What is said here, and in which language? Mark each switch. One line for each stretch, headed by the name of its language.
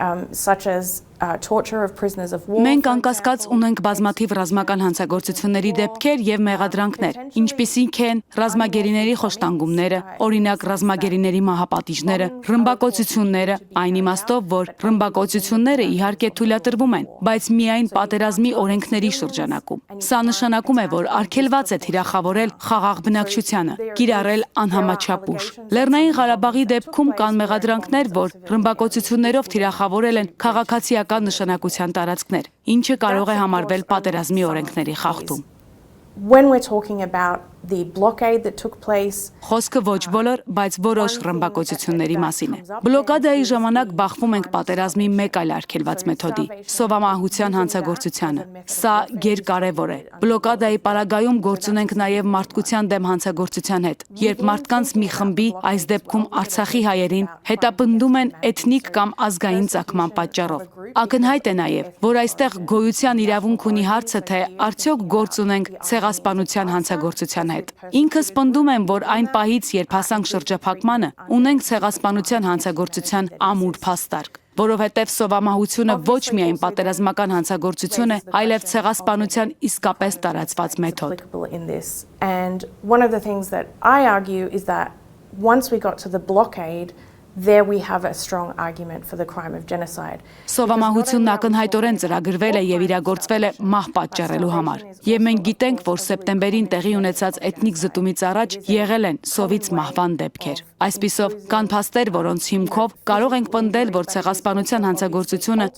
English: Such as torture of prisoners of war.
Armenian: Մենք անկասկած ունենք բազմաթիվ ռազմական հանցագործությունների դեպքեր եւ մեղադրանքներ, ինչպիսիք են ռազմագերիների խոշտանգումները, օրինակ ռազմագերիների մահապատիժները, ռմբակոծությունները, այն իմաստով, որ ռմբակոծությունները իհարկե թույլատրվում են, բայց միայն պատերազմի օրենքների շրջանակում։ Սա նշանակում է, որ արգելված է թիրախավորել խաղաղ բնակչությանը, կիրառել անհամաչափ ուժ։ Լեռնային Ղարաբաղի դեպքում կան մեղադրանքներ, որ ռմբակոծություններով թիրախավորել են քաղաքացիական նշանակության տարածքներ, ինչը կարող է համարվել պատերազմի օրենքների խախտում։
English: When we're talking about the blockade that took place,
Armenian: Խոսքը ոչ բոլոր, բայց որոշ ռմբակոծությունների մասին է։ Բլոկադայի ժամանակ բախվում ենք պատերազմի մեկ այլ արգելված մեթոդի՝ սովամահության հանցագործությանը։ Սա գերկարևոր է։ Բլոկադայի պարագայում գործ ունենք նաև մարդկության դեմ հանցագործության հետ, երբ մարդկանց մի խմբի, այս դեպքում Արցախի հայերին, հետապնդում են էթնիկ կամ ազգային ծագման պատճառով։ Ակնհայտ է նաև, որ այստեղ գոյության իրավունք ունի հարցը, թե արդյոք գործ ունենք ցեղասպանության հանցագործության հետ։ Ինքս պնդում եմ, որ այն պահից, երբ հասանք շրջափակմանը, ունենք ցեղասպանության հանցագործության ամուր փաստարկ, որովհետև սովամահությունը ոչ միայն պատերազմական հանցագործություն է, այլև ցեղասպանության իսկապես տարածված մեթոդ։
English: And one of the things that I argue is that once we got to the blockade, there we have a strong argument for the crime of genocide.
Armenian: Սովամահությունն ակնհայտորեն ծրագրվել է եւ իրագործվել է մահ պատճառելու համար։ Եվ մենք գիտենք, որ սեպտեմբերին տեղի ունեցած էթնիկ զտումից առաջ եղել են սովից մահվան դեպքեր։ Այսպիսով, կան փաստեր, որոնց հիմքով կարող ենք պնդել, որ ցեղասպանության հանցագործությունը